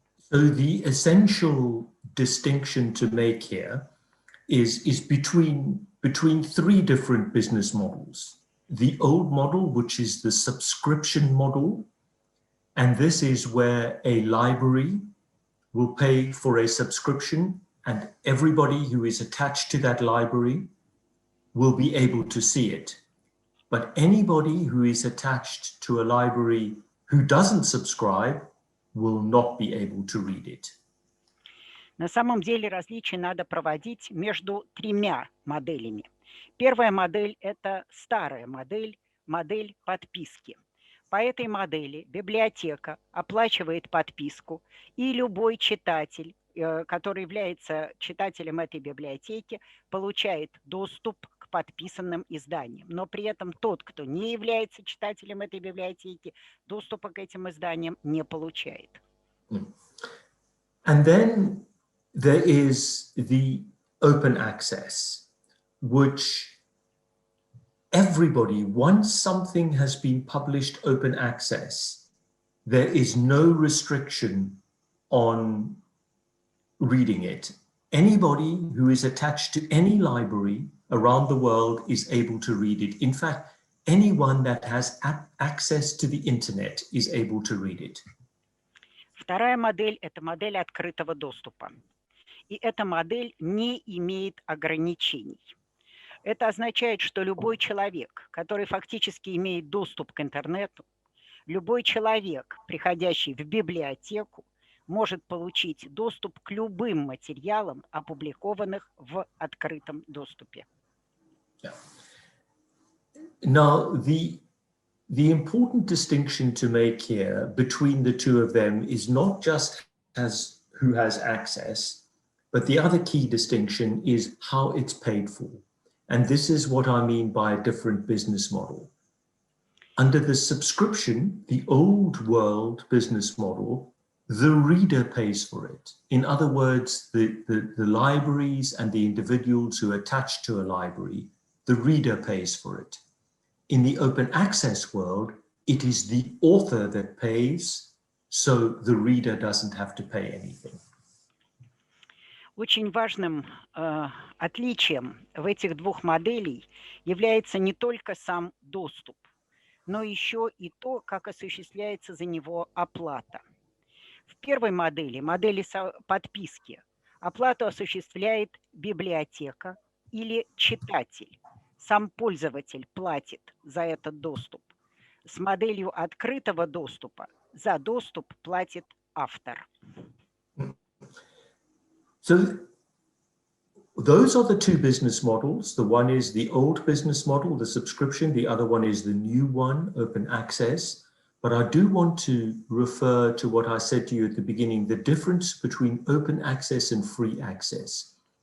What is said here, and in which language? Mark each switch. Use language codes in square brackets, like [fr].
[en] So the essential distinction to make here is between three different business models. The old model, which is the subscription model, and this is where a library will pay for a subscription and everybody who is attached to that library will be able to see it. But anybody who is attached to a library who doesn't subscribe will not be able to read it. [ru] На самом деле различия надо проводить между тремя моделями. Первая модель – это старая модель, модель подписки. По этой модели библиотека оплачивает подписку, и любой читатель, который является читателем этой библиотеки, получает доступ к подписанным изданиям. Но при этом тот, кто не является читателем этой библиотеки, доступа к этим изданиям не получает. [en] And then there is the open access, which everybody, once something has been published open access, there is no restriction on reading it. Anybody who is attached to any library around the world is able to read it. In fact, anyone that has access to the internet is able to read it. [ru] Вторая модель – это модель открытого доступа. И эта модель не имеет ограничений. Это означает, что любой человек, который фактически имеет доступ к интернету, любой человек, приходящий в библиотеку, может получить доступ к любым материалам, опубликованных в открытом доступе. [en] Now, the important distinction to make here between the two of them is not just as who has access, but the other key distinction is how it's paid for. And this is what I mean by a different business model. Under the subscription, the old world business model, the reader pays for it. In other words, the libraries and the individuals who are attached to a library, the reader pays for it. In the open access world, it is the author that pays, so the reader doesn't have to pay anything. [ru] Очень важным отличием в этих двух моделей является не только сам доступ, но еще и то, как осуществляется за него оплата. В первой модели, модели подписки, оплату осуществляет библиотека или читатель. Сам пользователь платит за этот доступ. С моделью открытого доступа за доступ платит автор. [en] So those are the two business models. The one is the old business model, the subscription. The other one is the new one, open access. But I do want to refer to what I said to you at the beginning, the difference between open access and free access.